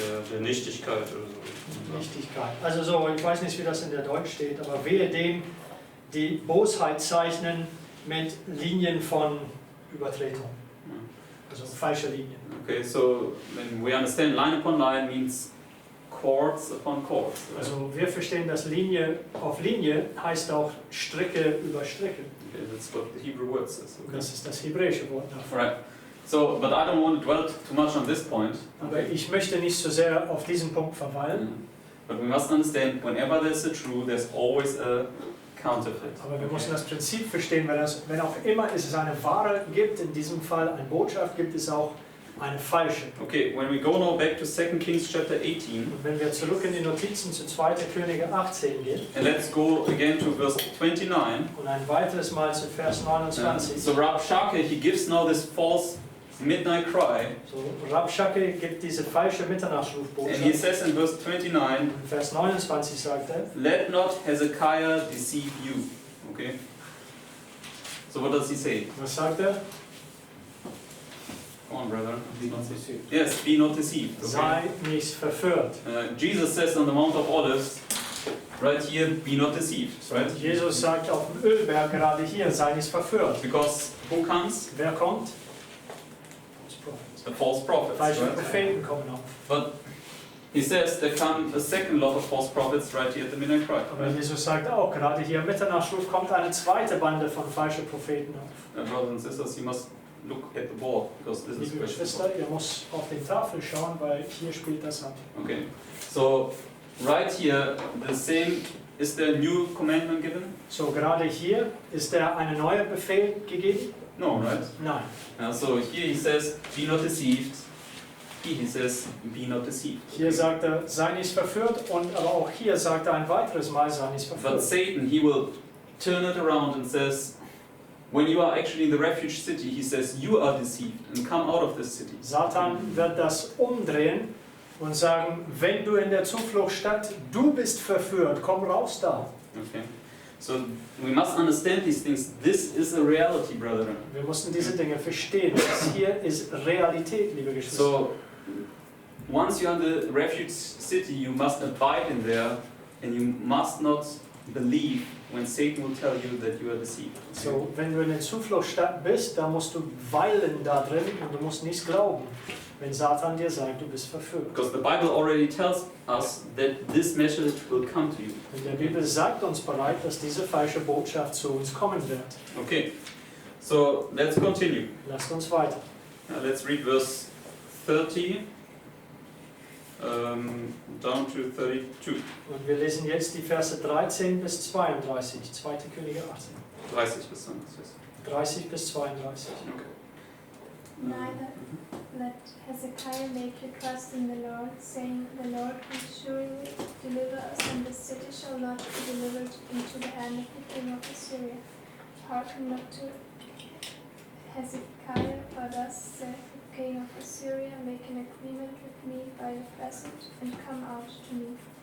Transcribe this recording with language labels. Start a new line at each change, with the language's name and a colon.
German: Der Nichtigkeit oder so. Nichtigkeit. Also so, ich weiß nicht, wie das in der Deutsch steht, aber wehe dem, die Bosheit zeichnen mit Linien von Übertretung. Also falsche Linien.
English: Okay, so when we understand line upon line means cords upon cords. Right?
German: Also wir verstehen, dass Linie auf Linie heißt auch Stricke über Stricke.
English: Okay, that's what the Hebrew word says. Okay.
German: Das ist das hebräische Wort dafür.
English: Right. So, but I don't want to dwell too much on this point.
German: Aber ich möchte nicht so sehr auf diesen Punkt verweilen.
English: But we must understand, whenever there's a true, there's always a counterfeit.
German: Aber wir müssen das Prinzip verstehen, wenn auch immer es eine wahre gibt, in diesem Fall eine Botschaft, gibt es auch eine falsche.
English: Okay, when we go now back to 2 Kings chapter 18,
German: Und wenn wir zurück in die Notizen zu 2. Könige 18 gehen
English: and let's go again to verse 29.
German: und ein weiteres Mal zu Vers 29.
English: So Rabshakeh, he gives now this false midnight cry,
German: So, Rabshakeh gibt diese falsche
English: and he
German: Mitternachtsrufbotschaft.
English: says in verse 29,
German: In Vers 29 sagt er,
English: "Let not Hezekiah deceive you." Okay. So what does he say?
German: was sagt er?
English: Come on, brother. Be not deceived. Yes, be not deceived. Okay.
German: Sei nicht verführt.
English: Jesus says on the Mount of Olives, right here, be not deceived. Right?
German: Jesus sagt auf dem Ölberg gerade hier, sei nicht verführt.
English: Because who comes?
German: Wer kommt?
English: The false prophets.
German: Falsche
English: Right?
German: Propheten kommen auf.
English: But he says there come a second lot of false prophets right here at the midnight cry.
German: Aber Jesus sagt auch, gerade hier im Mitternachtsruf kommt eine zweite Bande von falschen Propheten auf.
English: Brothers and sisters, you must look at the board because this is
German: Liebe Geschwister, ihr müsst auf die Tafel schauen, weil hier spielt das ab.
English: Okay. So right here, the same. Is there a new commandment given?
German: So, gerade hier ist der eine neue Befehl gegeben?
English: No, right?
German: Nein.
English: So here he says, be not deceived. Here he says, be not deceived.
German: Hier sagt er, sei nicht verführt, und aber auch hier sagt er ein weiteres Mal, sei nicht
English: But
German: verführt.
English: Satan, he will turn it around and says, when you are actually in the refuge city, he says, you are deceived and come out of this city.
German: Satan wird das umdrehen und sagen, wenn du in der Zufluchtsstadt, du bist verführt, komm raus da.
English: Okay. So we must understand these things. This is a reality, brethren.
German: Wir mussten diese Dinge verstehen. Das hier ist Realität, liebe Geschwister.
English: So once you're in the refuge city, you must abide in there, and you must not believe when Satan will tell you that you are deceived.
German: So, wenn du in der Zufluchtsstadt bist, dann musst du weilen da drin und du musst nicht glauben, wenn Satan dir sagt, du bist verführt.
English: Because the Bible already tells us that this message will come to you.
German: Und die Bibel sagt uns bereits, dass diese falsche Botschaft zu uns kommen wird.
English: Okay, so let's continue.
German: Lasst uns weiter.
English: Let's read verse 30 down to 32.
German: Und wir lesen jetzt die Verse 13 bis 32, 2. Könige 18. 30 bis 32. 30 bis 32.
English: Okay. Neither let Hezekiah make you trust in the Lord, saying, The Lord will surely deliver us, and the city shall not be delivered into the hand of the king of Assyria. Hearken not to Hezekiah, for thus saith the king of Assyria, Make an agreement with me by a present, and come out to me.